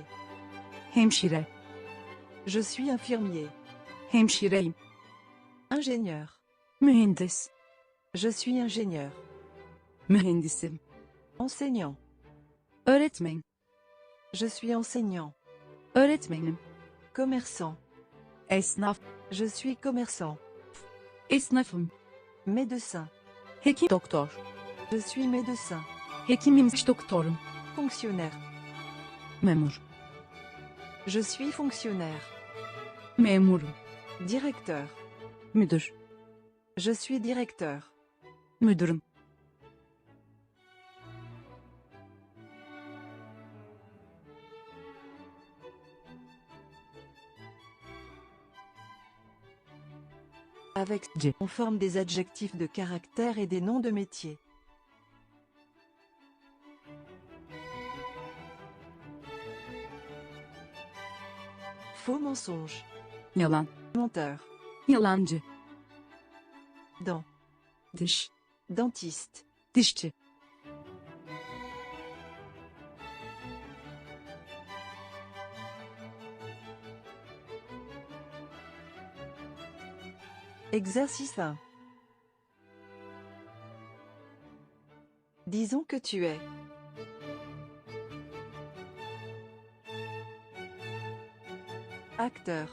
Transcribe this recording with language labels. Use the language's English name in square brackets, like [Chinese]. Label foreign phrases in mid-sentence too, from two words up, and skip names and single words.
[Turkish] Hemşire. [French] Je suis infirmier. [Turkish] Hemşireyim. [French] Ingénieur. [Turkish] Mühendis. [French] Je suis ingénieur. [Turkish] Mühendisim. [French] Enseignant. [Turkish] Öğretmen. [French] Je suis enseignant. [Turkish] Öğretmenim. [French] Commerçant. [Turkish] Esnaf. [French] Je suis commerçant. [Turkish] Esnafım. [French] Médecin. [Turkish] Hekim. Doktor. [French] Je suis médecin. [Turkish] Hekimim. Doktorum. [French] Fonctionnaire. [Turkish] Memur. [French] Je suis fonctionnaire. [Turkish] Memurum. [French] Directeur. [Turkish] Müdür. [French] Je suis directeur. [Turkish] Müdürüm. [French] Avec J. on forme des adjectifs de caractère et des noms de métier. Faux mensonge. [Turkish] Yalan. [French] Menteur. [Turkish] Yalancı. [French] Dent. [Turkish] Diş. [French] Dentiste. [Turkish] Dişçi. [French] Exercice 1. Disons que tu es acteur.